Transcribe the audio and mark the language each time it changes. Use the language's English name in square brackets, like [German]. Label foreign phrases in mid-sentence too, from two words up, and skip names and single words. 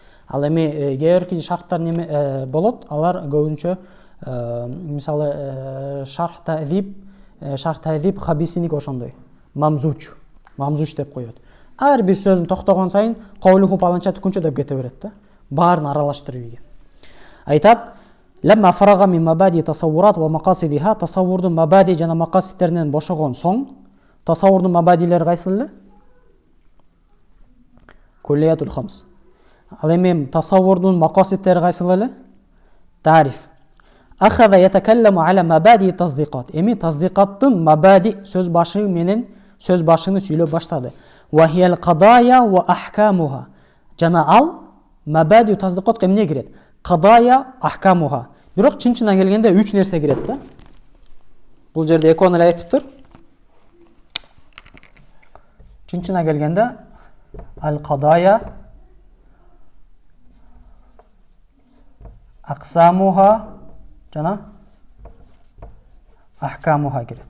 [Kyrgyz] Ал эми кээ шарттар неме болот, алар көбүнчө мисалы шарх таъзиб хабисиник ошондой. Мамзуч деп коет. Ар бир сөзүн токтогон сайын каулуху паланча түкүнчө деп кете берет да. Баарын аралаштырып ийген. Айтат: [Arabic] "لما فرغ من مبادئ التصورات ومقاصدها", [Kyrgyz] тасаввурдун мабади жана мақасидтеринен бошогон соң, тасаввурдун мабадилери кайсыл эле? [Arabic] الكليات الخمس. [Kyrgyz] Ал эми тасаввурдун мақасидтери кайсыл эле? Тариф. [Arabic] أخذ يتكلم على مبادئ التصديقات. [Kyrgyz] Эми таздиқаттын мабади сөз башы менен сөз башыны сүйлөп баштады. [Arabic] وهي القضايا وأحكامها. [Kyrgyz] Жана ал мабади таздиқатка эмне кирет? [Arabic] القضايا أحكامها. [Kyrgyz] Бирок чын-чынына келгенде 3 нерсе кирет да. Бул жерде экөөнү эле айтыптыр. Чын-чынына келгенде ал [Arabic] القضايا أقسامها [Kyrgyz] жана ахкамуха кирет.